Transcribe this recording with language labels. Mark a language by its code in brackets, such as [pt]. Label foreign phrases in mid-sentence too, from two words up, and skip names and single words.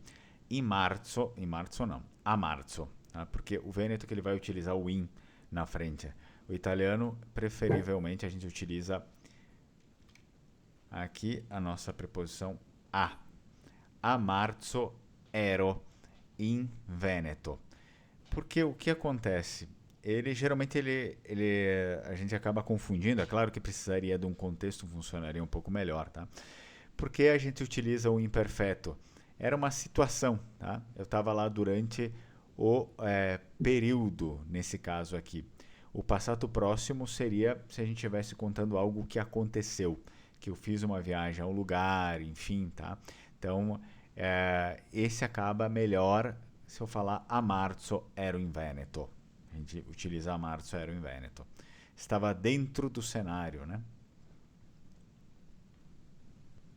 [pt] Em março não, a março, tá? Porque o Vêneto que ele vai utilizar o in na frente. O italiano, preferivelmente, a gente utiliza aqui a nossa preposição a. [it] A marzo ero in Veneto. [pt] Porque o que acontece? Geralmente a gente acaba confundindo. É claro que precisaria de um contexto, funcionaria um pouco melhor, tá? Porque a gente utiliza o imperfeto? Era uma situação, tá? Eu estava lá durante o período, nesse caso aqui. O passato próximo seria se a gente estivesse contando algo que aconteceu, que eu fiz uma viagem a um lugar, enfim, tá? Então, esse acaba melhor se eu falar [it] a marzo ero in Veneto. [pt] A gente utiliza [it] a marzo ero in Veneto. [pt] Estava dentro do cenário, né?